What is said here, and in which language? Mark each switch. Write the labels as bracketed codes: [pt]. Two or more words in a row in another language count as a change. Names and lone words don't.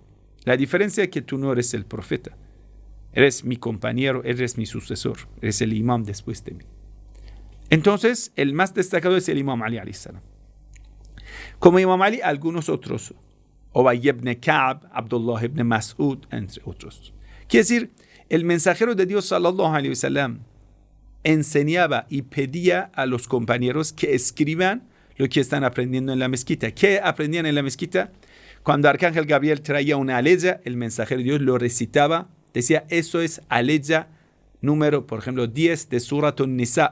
[es] La diferencia es que tú no eres el profeta. Eres mi compañero, eres mi sucesor, eres el imam después de mí. Entonces, el más destacado es el Imam Ali [ar] عليه السلام. [es] Como Imam Ali, algunos otros, Ubay ibn Ka'b, Abdullah ibn Mas'ud, entre otros. Quiere decir, el mensajero de Dios, [ar] صلى الله عليه وسلم, [es] enseñaba y pedía a los compañeros que escriban lo que están aprendiendo en la mezquita. ¿Qué aprendían en la mezquita? Cuando Arcángel Gabriel traía una aleya, el mensajero de Dios lo recitaba. Decía, eso es aleya número, por ejemplo, 10 de Surat An-Nisa.